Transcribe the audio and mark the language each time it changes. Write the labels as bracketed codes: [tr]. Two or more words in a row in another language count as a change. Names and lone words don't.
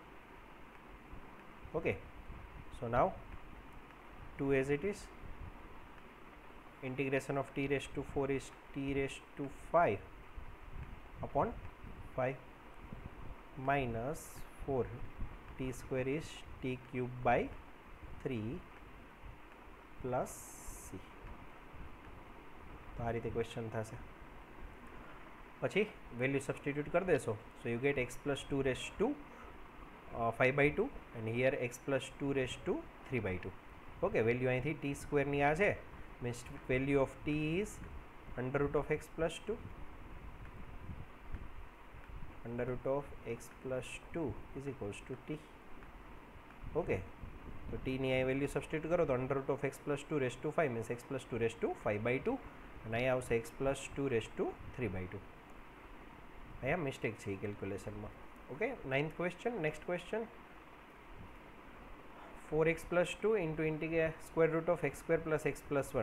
[en] Okay, so now 2 as it is, integration of t raised to 4 is t raised to 5 upon 5 minus 4 t square is t cube by 3 plus c. [gu] તો આ રીતે ક્વેશ્ચન થશે. પછી વેલ્યુ સબસ્ટિટ્યુટ કરી દેશો, [en] so you get x plus 2 raised to 5/2 and here x plus 2 raised to 3/2. [gu] ઓકે, વેલ્યુ અહીંથી t સ્ક્વેરની આ છે, [en] means value of t is under root of x plus 2 under root of x plus 2 is equals to t. ओके, [gu] તો ટી ની અહીં વેલ્યુ સબસ્ટિટ્યુટ કરો તો [en] under root of x plus 2 raise to 5 means x plus 2 raise to 5/2 [gu] અને અહીંયા આવશે [en] x plus 2 raise to 3/2. [gu] અહીંયા મિસ્ટેક છે એ કેલ્ક્યુલેશનમાં. ઓકે, 9th ક્વેશ્ચન. [en] next question 4x plus 2 into square root of x square plus x plus 1.